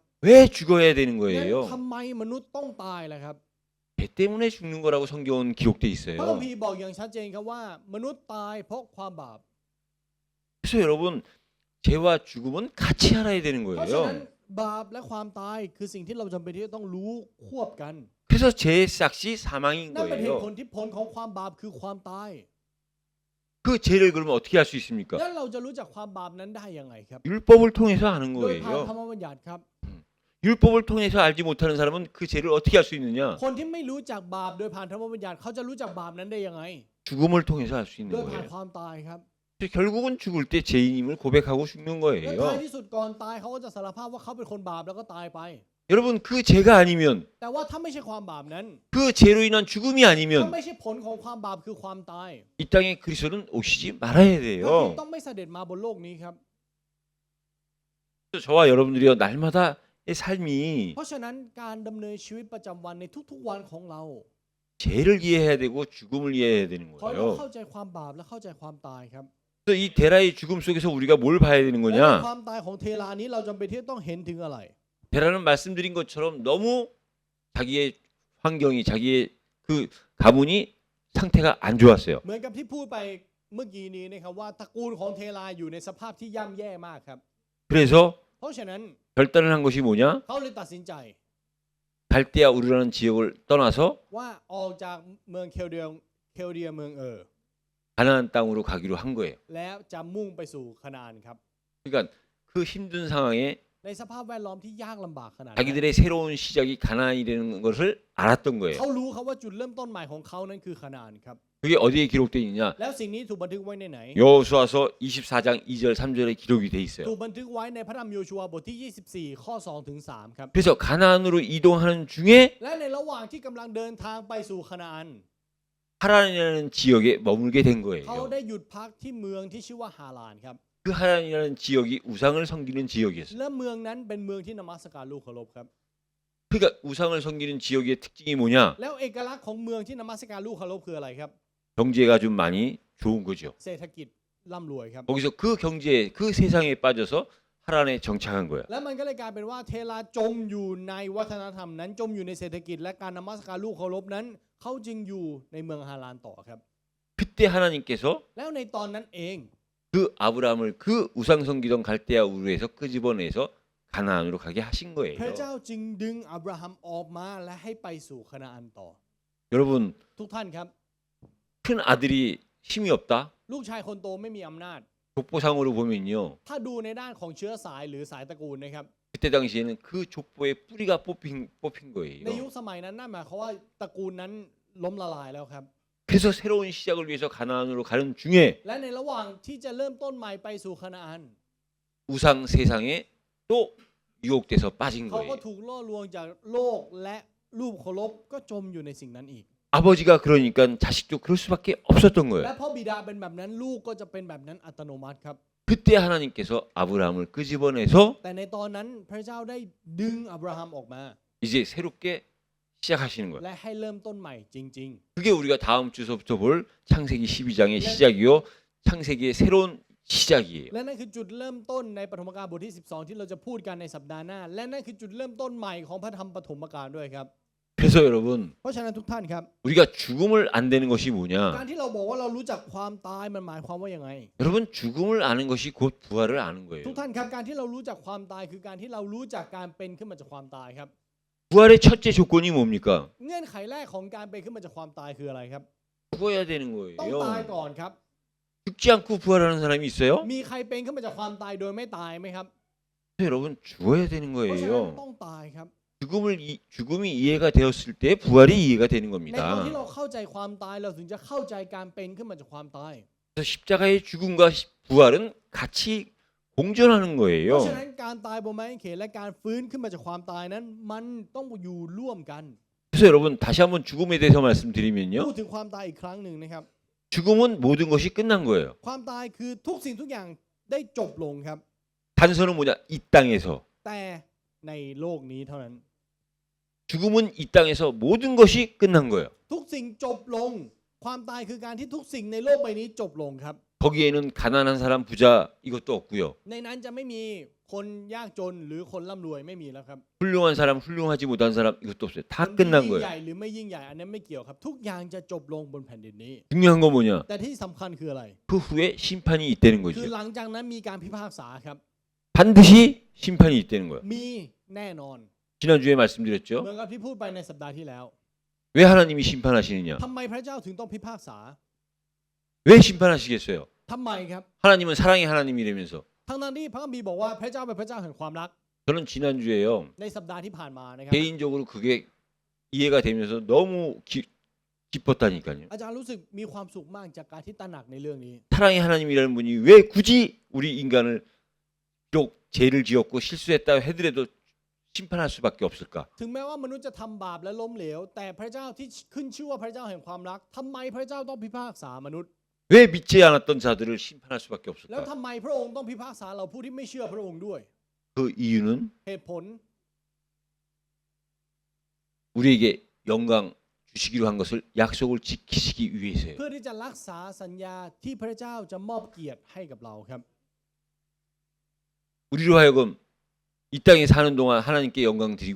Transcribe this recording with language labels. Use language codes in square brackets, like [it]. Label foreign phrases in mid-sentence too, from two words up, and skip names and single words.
[ko] 왜 죽어야 되는 [th] งั้น [ko] 거예요? [th] ทำไมมนุษย์ต้องตายล่ะครับ [ko] 죄 때문에 죽는 거라고 성경은 기록돼 [th] พระคัม [ko] 있어요. [th] ภีร์บอกอย่างชัดเจนครับว่ามนุษย์ตายเพราะความบาป [ko] 그래서 여러분 죄와 죽음은 같이 알아야 되는 [th] เพราะฉะนั้น [ko] 거예요. [th] บาปและความตายคือสิ่งที่เราจำเป็นที่จะต้องรู้ควบกัน [ko] 그래서 죄의 싹이 사망인 [th] นั่นเป็นเหตุผ [ko] 거예요. [th] ลที่ผลของความบาปคือความตาย [ko] 그 죄를 그러면 어떻게 할 수 있습니까? [th] แล้วเราจะรู้จักความบาปนั้นได้ยังไงครับ [ko] 율법을 통해서 아는 [th] โดยผ่าน [ko] 거예요. [th] ธรรมบัญญัติครับ [ko] 율법을 통해서 알지 못하는 사람은 그 죄를 어떻게 할 수 있느냐? [th] คนที่ไม่รู้จักบาปโดยผ่านธรรมบัญญัติเขาจะรู้จักบาปนั้นได้ยังไง [ko] 죽음을 통해서 할 수 있는 [th] โดยผ่าน [ko] 거예요. [th] ความตายครับ [ko] 그래서 결국은 죽을 때 죄인임을 고백하고 죽는 [th] และท้าย [ko] 거예요. [th] ที่สุดก่อนตายเขาก็จะสารภาพว่าเขาเป็นคนบาปแล้วก็ตายไป [ko] 여러분 그 죄가 아니면 [th] แต่ว่าถ้าไม่ใช่ความบาปนั้น [ko] 그 죄로 인한 죽음이 [th] ถ้า [ko] 아니면 [th] ไม่ใช่ผลของความบาปคือความตาย [ko] 이 땅에 그리스도는 오시지 말아야 [th] พระคริสต์ [ko] 돼요. [th] ต้องไม่เสด็จมาบนโลกนี้ครับ [ko] 그래서 저와 여러분들이요 날마다의 삶이 [th] เพราะฉะนั้นการดำเนินชีวิตประจำวันในทุกๆวันของเรา [ko] 죄를 이해해야 되고 죽음을 이해해야 되는 [th] ขอให้เรา [ko] 거예요. [th] เข้าใจความบาปและเข้าใจความตายครับ [ko] 그래서 이 데라의 죽음 속에서 우리가 뭘 봐야 되는 [th] และใน [ko] 거냐? [th] ความตายของเทลานี้เราจำเป็นที่ต้องเห็นถึงอะไร [ko] 데라는 말씀드린 것처럼 너무 자기의 환경이 자기의 그 가문이 상태가 안 좋았어요. [th] เหมือนกับที่พูดไปเมื่อกี้นี้นะครับว่าตระกูลของเทลาอยู่ในสภาพที่ย่ำแย่มากครับ [ko] 그래서 [th] เพราะฉะนั้น [ko] 결단을 한 것이 뭐냐? [th] เขาเลยตัดสินใจ [ko] 갈대아 우르라는 지역을 떠나서 [th] ว่าออกจากเมืองเคลเดียเมือง [ko] 가나안 땅으로 가기로 한 거예요. [th] แล้วจะมุ่งไปสู่คานาอันครับ [ko] 그러니까 그 힘든 상황에 [th] ในสภาพแวดล้อมที่ยากลำบากขนาดนั้น [ko] 자기들의 새로운 시작이 가나안이라는 것을 알았던 거예요. [th] เขารู้ครับว่าจุดเริ่มต้นใหม่ของเขานั้นคือคานาอันครับ [ko] 그게 어디에 기록되어 있느냐? [th] แล้วสิ่งนี้ถูกบันทึกไว้ในไหน [ko] 여호수아서 24장 2절 3절에 기록이 돼 [th] ถู [ko] 있어요. [th] กบันทึกไว้ในพระธรรมโยชูวาบทที่ 24 ข้อ 2 ถึง 3 ครับ [ko] 그래서 가나안으로 이동하는 중에 [th] และในระหว่างที่กำลังเดินทางไปสู่คานาอัน [ko] 하란이라는 지역에 머물게 된 [th] เขา [ko] 거예요. [th] ได้หยุดพักที่เมืองที่ชื่อว่าฮารานครับ [ko] 그 하란이라는 지역이 우상을 섬기는 지역이었어요. [th] และเมืองนั้นเป็นเมืองที่นมัสการลูกเคารพครับ [ko] 그러니까 우상을 섬기는 지역의 특징이 뭐냐? [th] แล้วเอกลักษณ์ของเมืองที่นมัสการลูกเคารพคืออะไรครับ [ko] 경제가 좀 많이 좋은 거죠. [th] เศรษฐกิจร่ำรวยครับ [ko] 거기서 그 경제에 그 세상에 빠져서 하란에 정착한 거야. [th] แล้วมันก็เลยกลายเป็นว่าเทราจมอยู่ในวัฒนธรรมนั้นจมอยู่ในเศรษฐกิจและการนมัสการลูกเคารพนั้นเขาจึงอยู่ในเมืองฮารานต่อครับ [ko] 그때 하나님께서 [th] แล้วในตอนนั้นเอง [ko] 그 아브라함을 그 우상 섬기던 갈대아 우르에서 끄집어내서 가나안으로 가게 하신 [th] พระ [ko] 거예요. [th] เจ้าจึงดึงอับราฮัมออกมาและให้ไปสู่คานาอันต่อ [ko] 여러분 [th] ทุกท่านครับ [ko] 큰 아들이 힘이 없다. [th] ลูกชายคนโตไม่มีอำนาจ [ko] 족보상으로 보면요. [th] ถ้าดูในด้านของเชื้อสายหรือสายตระกูลนะครับ [ko] 그때 당시에는 그 족보의 뿌리가 뽑힌 [th] ในยุ [ko] 거예요. [th] คสมัยนั้นนั่นหมายความว่าตระกูลนั้นล้มละลายแล้วครับ [ko] 그래서 새로운 시작을 위해서 가나안으로 가는 중에 [th] และในระหว่างที่จะเริ่มต้นใหม่ไปสู่คานาอัน [ko] 우상 세상에 또 유혹돼서 빠진 [th] เขาก็ [ko] 거예요. [th] ถูกล่อลวงจากโลกและรูปเคารพก็จมอยู่ในสิ่งนั้นอีก [ko] 아버지가 그러니까 자식도 그럴 수밖에 없었던 [th] และ [ko] 거예요. [th] เพราะบิดาเป็นแบบนั้นลูกก็จะเป็นแบบนั้นอัตโนมัติครับ [ko] 그때 하나님께서 아브라함을 끄집어내서 [th] แต่ในตอนนั้นพระเจ้าได้ดึงอับราฮัมออกมา [ko] 이제 새롭게 시작하시는 거예요. [th] และให้เริ่มต้นใหม่จริง [ko] 그게 우리가 다음 주서부터 볼 창세기 12장의 시작이요. 창세기의 새로운 시작이에요. [th] ๆ และนั่นคือจุดเริ่มต้นในปฐมกาลบทที่ 12 ที่เราจะพูดกันในสัปดาห์หน้า และนั่นคือจุดเริ่มต้นใหม่ของพระธรรมปฐมกาลด้วยครับ [ko] 그래서 여러분 [th] เพราะฉะนั้นทุกท่านครับ [ko] 우리가 죽음을 안 되는 것이 [th] การ [ko] 뭐냐? [th] ที่เราบอกว่าเรารู้จักความตายมันหมายความว่ายังไง [ko] 여러분 죽음을 아는 것이 곧 부활을 아는 거예요. [th] ทุกท่านครับการที่เรารู้จักความตายคือการที่เรารู้จักการเป็นขึ้นมาจากความตายครับ [ko] 부활의 첫째 조건이 뭡니까? [th] เงื่อนไขแรกของการเป็นขึ้นมาจากความตายคืออะไรครับ [ko] 죽어야 되는 [th] ต้องตาย [ko] 거예요. [th] ก่อนครับ [ko] 죽지 않고 부활하는 사람이 있어요? [th] มีใครเป็นขึ้นมาจากความตายโดยไม่ตายไหมครับ [ko] 여러분 죽어야 되는 [th] เพราะฉะนั้น [ko] 거예요. [th] ต้องตายครับ [ko] 죽음이 이해가 되었을 때 부활이 이해가 되는 [th] ในตอน [ko] 겁니다. [th] ที่เราเข้าใจความตายเราถึงจะเข้าใจการเป็นขึ้นมาจากความตาย [ko] 그래서 십자가의 죽음과 부활은 같이 공존하는 [th] เพราะฉะ [ko] 거예요. [th] นั้นการตายบนไม้กางเขนและการฟื้นขึ้นมาจากความตายนั้น มันต้องอยู่ร่วมกัน [ko] 그래서 여러분 다시 한번 죽음에 대해서 말씀드리면요. [th] พูดถึงความตายอีกครั้งหนึ่งนะครับ [ko] 죽음은 모든 것이 끝난 거예요. [th] ความตายคือทุกสิ่งทุกอย่างได้จบลงครับ [ko] 단서는 뭐냐? 이 땅에서. [th] แต่ในโลกนี้เท่านั้น [ko] 죽음은 이 땅에서 모든 것이 끝난 거예요. [th] ทุกสิ่งจบลง ความตายคือการที่ทุกสิ่งในโลกใบนี้จบลงครับ [ko] 거기에는 가난한 사람 부자 이것도 없고요. [th] ในนั้นจะไม่มีคนยากจนหรือคนร่ำรวยไม่มีแล้วครับ [ko] 훌륭한 사람 훌륭하지 못한 사람 이것도 없어요. 다 [th] คนที่ [ko] 끝난 [th] ยิ่งใหญ่ [ko] 거예요. [th] หรือไม่ยิ่งใหญ่อันนั้นไม่เกี่ยวครับ ทุกอย่างจะจบลงบนแผ่นดินนี้ [ko] 중요한 건 뭐냐? [th] แต่ที่สำคัญคืออะไร [ko] 그 후에 심판이 있다는 [th] คือ [ko] 거죠. [th] หลังจากนั้นมีการพิพากษาครับ [ko] 반드시 심판이 있다는 거예요. [th] มีแน่นอน [ko] 지난주에 [th] เหมื [ko] 말씀드렸죠. [th] อนกับที่พูดไปในสัปดาห์ที่แล้ว [ko] 왜 하나님이 심판하시느냐? [th] ทำไมพระเจ้าถึงต้องพิพากษา [ko] 왜 심판하시겠어요? [th] ทำไมครับ [ko] 하나님은 사랑의 하나님이라면서. [th] ทั้งที่พระคัมภีร์บอกว่าพระเจ้าเป็นพระเจ้าแห่งความรัก [ko] 저는 지난주에요. [th] ในสัปดาห์ที่ผ่านมานะครับ [ko] 개인적으로 그게 이해가 되면서 너무 기뻤다니까요. [th] อาจารย์รู้สึกมีความสุขมากจากการที่ตระหนักในเรื่องนี้ [ko] 사랑의 하나님이라는 분이 왜 굳이 우리 인간을 비록 죄를 지었고 실수했다 하더라도 심판할 수밖에 없을까? [th] ถึงแม้ว่ามนุษย์จะทำบาปและล้มเหลว แต่พระเจ้าที่ขึ้นชื่อว่าพระเจ้าแห่งความรักทำไมพระเจ้าต้องพิพากษามนุษย์ [ko] 왜 믿지 않았던 자들을 심판할 수밖에 [th] แล้ว [ko] 없을까? [th] ทำไมพระองค์ต้องพิพากษาเราผู้ที่ไม่เชื่อพระองค์ด้วย [ko] 그 이유는 [th] เหตุผล [ko] 우리에게 영광 주시기로 한 것을 약속을 지키시기 위해서예요. [th] เพื่อที่จะรักษาสัญญาที่พระเจ้าจะมอบเกียรติให้กับเราครับ [ko] 우리로 하여금 이 땅에 사는 동안 하나님께 영광 드리고